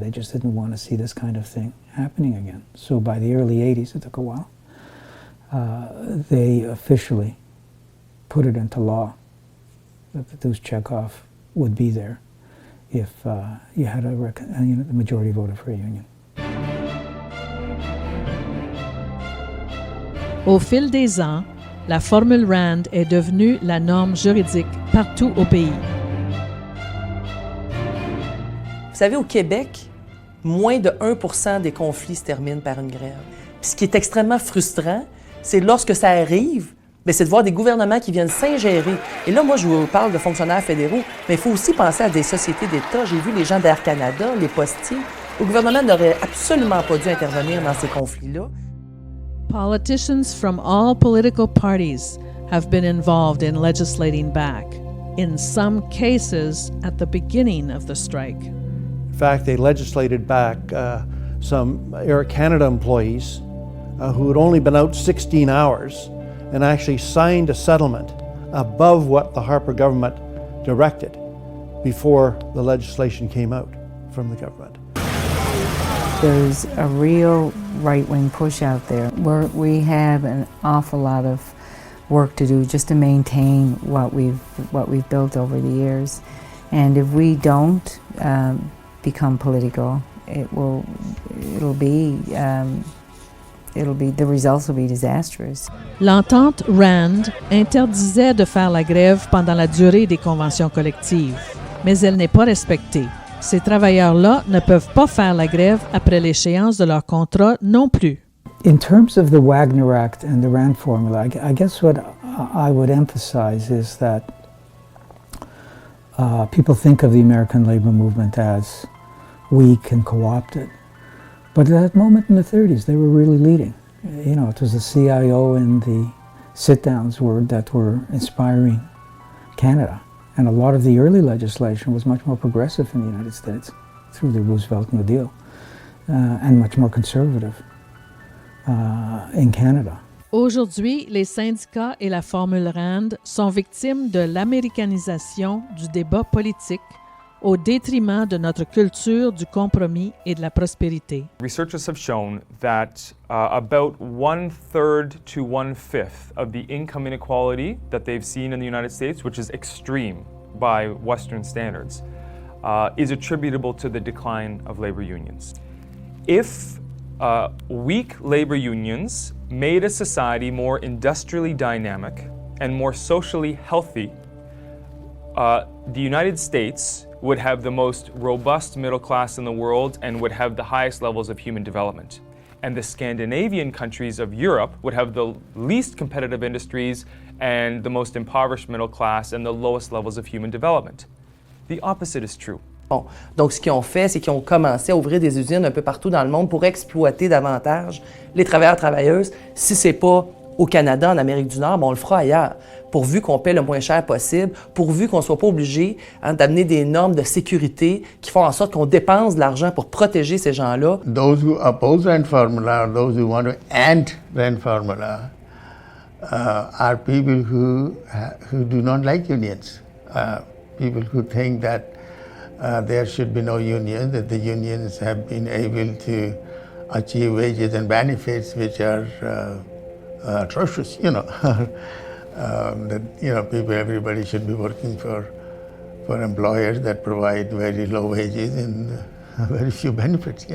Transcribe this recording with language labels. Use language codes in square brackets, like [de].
[en] They just didn't want to see this kind of thing happening again. So by the early 80s, it took a while, they officially put it into law that the dues checkoff would be there if you had the majority voted for a union. [fr] Au fil des ans, la formule RAND est devenue la norme juridique partout au pays. Vous savez, au Québec, moins de 1% des conflits se terminent par une grève. Puis ce qui est extrêmement frustrant, c'est lorsque ça arrive, c'est de voir des gouvernements qui viennent s'ingérer. Et là, moi, je vous parle de fonctionnaires fédéraux, mais il faut aussi penser à des sociétés d'État. J'ai vu les gens d'Air Canada, les postiers. Le gouvernement n'aurait absolument pas dû intervenir dans ces conflits-là. [en] Politicians from all political parties have been involved in legislating back, in some cases at the beginning of the strike. In fact, they legislated back some Air Canada employees who had only been out 16 hours and actually signed a settlement above what the Harper government directed before the legislation came out from the government. There's a real right-wing push out there. We have an awful lot of work to do just to maintain what we've built over the years. And if we don't become political, the results will be disastrous. [fr] L'entente RAND interdisait de faire la grève pendant la durée des conventions collectives, mais elle n'est pas respectée. Ces travailleurs-là ne peuvent pas faire la grève après l'échéance de leur contrat non plus. [en] In terms of the Wagner Act and the RAND formula, I guess what I would emphasize is that people think of the American labor movement as weak and co-opted. But at that moment in the 30s, they were really leading. You know, it was the CIO and the sit-downs that were inspiring Canada. And a lot of the early legislation was much more progressive in the United States through the Roosevelt New Deal and much more conservative in Canada. [fr] Aujourd'hui, les syndicats et la formule RAND sont victimes de l'américanisation du débat politique au détriment de notre culture du compromis et de la prospérité. [en] Researchers have shown that about 1/3 to 1/5 of the income inequality that they've seen in the United States, which is extreme by Western standards, is attributable to the decline of labor unions. If weak labor unions made a society more industrially dynamic and more socially healthy, the United States would have the most robust middle class in the world and would have the highest levels of human development. And the Scandinavian countries of Europe would have the least competitive industries and the most impoverished middle class and the lowest levels of human development. The opposite is true. [fr] Bon, donc ce qu'ils ont fait, c'est qu'ils ont commencé à ouvrir des usines un peu partout dans le monde pour exploiter davantage les travailleurs et travailleuses. Si c'est pas au Canada, en Amérique du Nord, on le fera ailleurs, pourvu qu'on paie le moins cher possible, pourvu qu'on ne soit pas obligé d'amener des normes de sécurité qui font en sorte qu'on dépense de l'argent pour protéger ces gens-là. [en] Those who oppose rent formula, those who want to end rent formula, are people who do not like unions. People who think that there should be no union, that the unions have been able to achieve wages and benefits which are atrocious, that everybody should be working for employers that provide very low wages and very few benefits.